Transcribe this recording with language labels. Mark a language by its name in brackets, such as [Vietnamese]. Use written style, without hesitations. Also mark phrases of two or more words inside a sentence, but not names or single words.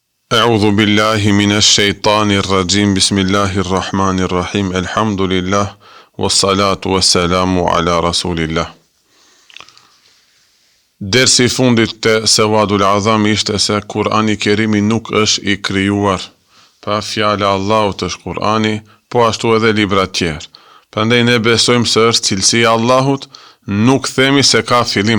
[Arabic] أعوذ بالله من الشيطان الرجيم بسم الله الرحمن الرحيم. الحمد لله والصلاة والسلام على رسول الله. [Albanian] Dersi I fundit të Sewadul Azam ishte se Kurani Kerimi nuk është I krijuar pa fjala e Allahut është Kurani, po ashtu edhe libra të tjerë. Prandaj ne besojmë se është cilësia e Allahut, nuk themi se ka fillim.